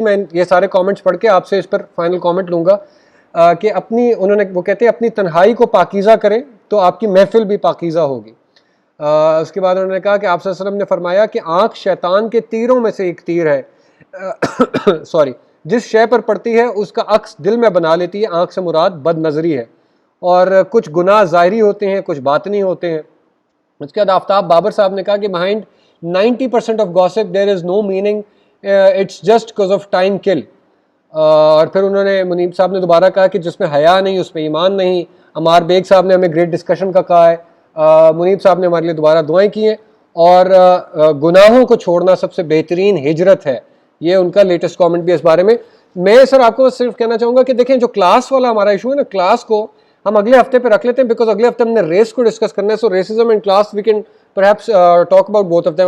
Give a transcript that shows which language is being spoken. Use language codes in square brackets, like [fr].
[ur] میں یہ سارے کامنٹس پڑھ کے آپ سے اس پر فائنل کامنٹ لوں گا کہ اپنی انہوں نے وہ کہتے ہیں اپنی تنہائی کو پاکیزہ کریں تو آپ کی محفل بھی پاکیزہ ہوگی. اس کے بعد انہوں نے کہا کہ آپ صلی اللہ علیہ وسلم نے فرمایا کہ آنکھ شیطان کے تیروں میں سے ایک تیر ہے، سوری، جس شے پر پڑتی ہے اس کا عکس دل میں بنا لیتی ہے. آنکھ سے مراد بد نظری ہے، اور کچھ گناہ ظاہری ہوتے ہیں کچھ باطنی ہوتے ہیں. اس کے بعد آفتاب بابر صاحب نے کہا کہ [en] behind 90% of gossip there is no meaning, it's just because of time kill. [ur] اور پھر انہوں نے منیب صاحب نے دوبارہ کہا کہ جس میں حیا نہیں اس میں ایمان نہیں. عمار بیگ صاحب نے ہمیں گریٹ ڈسکشن کا کہا ہے. منیب صاحب نے ہمارے لیے دوبارہ دعائیں کی ہیں. اور گناہوں کو چھوڑنا سب سے بہترین ہجرت ہے، یہ ان کا لیٹسٹ کامنٹ بھی اس بارے میں. میں سر آپ کو صرف کہنا چاہوں گا کہ دیکھیں جو کلاس والا ہمارا ایشو ہے نا، کلاس کو ہم اگلے ہفتے پہ رکھ لیتے ہیں بیکاز اگلے ہفتے ہم نے ریس کو ڈسکس کرنا ہے. سو racism and class [en] We can perhaps talk about both of them.